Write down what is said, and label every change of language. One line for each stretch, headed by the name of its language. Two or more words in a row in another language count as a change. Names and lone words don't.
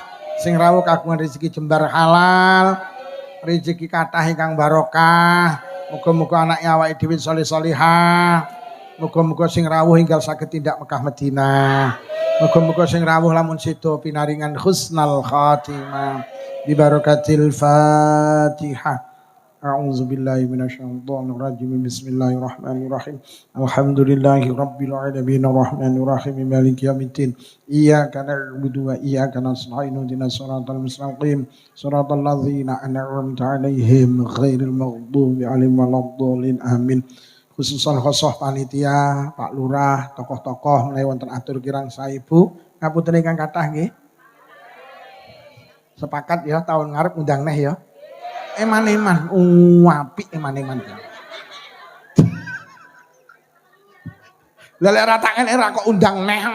Javanese: Sing rawuh kagungan rezeki jembar halal. Rezeki kathah ingkang barokah. Muga-muga anake awake dhewe saleh-salihah. Muga-muga sing rawuh enggal saged tindak Mekah Madinah. Muga-muga sing rawuh lamun sedo pinaringan
Arabic: حسن الخاتمة. ببركة الفاتحة. أعوذ بالله من الشيطان الرجيم بسم الله الرحمن الرحيم الحمد لله رب العالمين الرحمن الرحيم مالك يوم الدين إياك نعبد وإياك نستعين اهدنا الصراط المستقيم صراط الذين أنعمت عليهم غير المغضوب عليهم ولا الضالين آمين. خصوصا خاصة
Javanese: panitia, Pak Lurah, tokoh-tokoh menawi wonten atur kirang saibu ngapunten ingkang kathah nggih. Sepakat ya tahun ngarep undang neh ya. Eman-eman, apik eman-eman. Lha lek rataken era kok undang neh.